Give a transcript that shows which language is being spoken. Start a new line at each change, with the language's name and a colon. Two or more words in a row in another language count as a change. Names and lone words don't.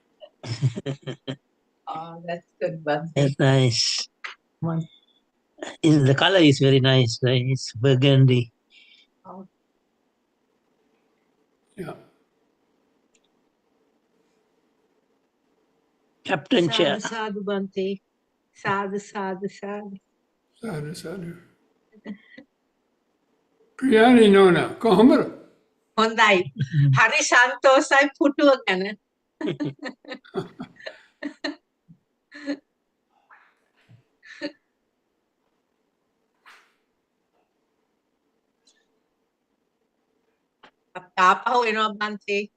English: Oh, that's good, Bhante. That's nice. The color is very nice, right? It's burgundy. Oh, Yeah. Captain Chair.
Sinhala: සාදු, සාදු, භන්තේ. සාදු, සාදු, සාදු. සාදු, සාදු. Priyani Nona, කොහොමද? හොඳයි. හරි සන්තෝසයි පුටුව ගැන. අපි ආපහු එනවා Bhante.